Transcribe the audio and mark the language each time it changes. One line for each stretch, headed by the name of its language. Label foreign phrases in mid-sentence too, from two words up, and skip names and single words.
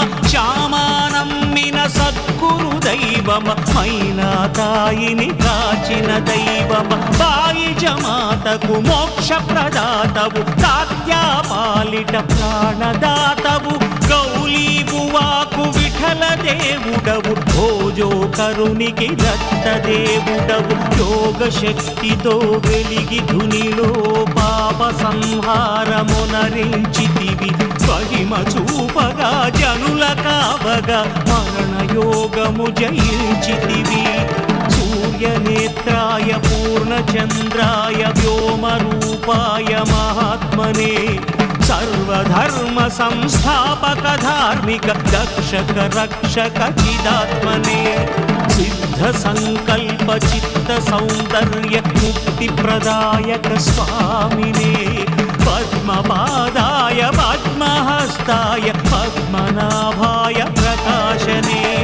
Telugu: శ్యామానమ్మిన సద్గురు దైవమ మైనా తాయిని కాచిన దైవమ బాయి జమాతకు మోక్ష ప్రదాతవు తాత్యా పాలిట ప్రాణదాతవు గౌలీ బువాకు విఠల దేవుడవు భోజో కరునికి దత్త దేవుడవు యోగ శక్తితో వెలిగి ధునిలో పాప సంహారమునరించితివి మహిమ చూపగా జనుల కావగా మరణ యోగము జయించితివి
Sanskrit: सूर्यनेत्राय पूर्णचन्द्राय व्योमरूपाय महात्मने सर्वधर्म संस्थापक धार्मिक दक्षक रक्षक चिदात्मने सिद्ध संकल्प चित्त सौंदर्य मुक्ति प्रदायक स्वामिने पद्मपादाय पद्महस्ताय पद्मनाभाय प्रकाशने